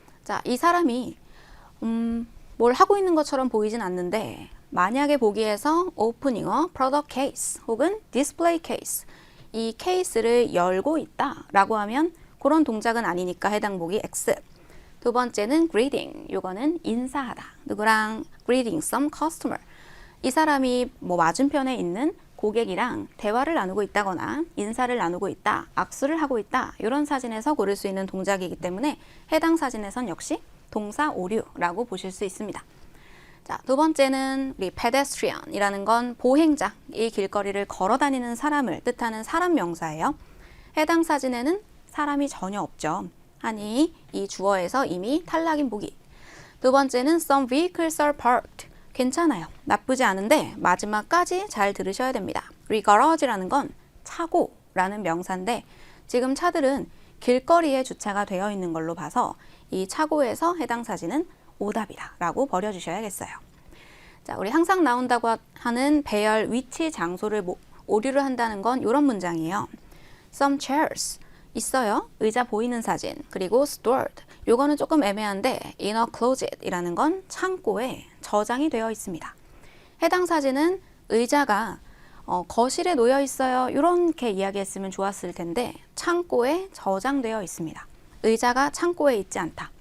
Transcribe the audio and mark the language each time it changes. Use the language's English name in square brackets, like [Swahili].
[Korean] 자, 이 사람이 뭘 하고 있는 것처럼 보이진 않는데 만약에 보기에서 오프닝어, 프로덕트 케이스 혹은 디스플레이 케이스 이 케이스를 열고 있다 라고 하면 그런 동작은 아니니까 해당 보기 X. 두 번째는 greeting, 요거는 인사하다. 누구랑 [English] greeting some customer. [Korean] 이 사람이 맞은편에 있는 고객이랑 대화를 나누고 있다거나 인사를 나누고 있다, 악수를 하고 있다 이런 사진에서 고를 수 있는 동작이기 때문에 해당 사진에선 역시 동사 오류라고 보실 수 있습니다. 자, 두 번째는 우리 pedestrian이라는 건 보행자, 이 길거리를 걸어 다니는 사람을 뜻하는 사람 명사예요. 해당 사진에는 사람이 전혀 없죠. 하니 이 주어에서 이미 탈락인 보기. [English] 두 번째는 some vehicles are parked. [Korean] 괜찮아요. 나쁘지 않은데 마지막까지 잘 들으셔야 됩니다. 우리 garage라는 건 차고라는 명사인데 지금 차들은 길거리에 주차가 되어 있는 걸로 봐서 이 차고에서 해당 사진은 오답이다 라고 버려주셔야겠어요. 자, 우리 항상 나온다고 하는 배열, 위치, 장소를 오류를 한다는 건 이런 문장이에요. [English] Some chairs 있어요. [Korean] 의자 보이는 사진. 그리고 stored. 요거는 조금 애매한데 [English] in a closet [Korean] 이라는 건 창고에 저장이 되어 있습니다. 해당 사진은 의자가 거실에 놓여 있어요. 이렇게 이야기했으면 좋았을 텐데 창고에 저장되어 있습니다. 의자가 창고에 있지 않다.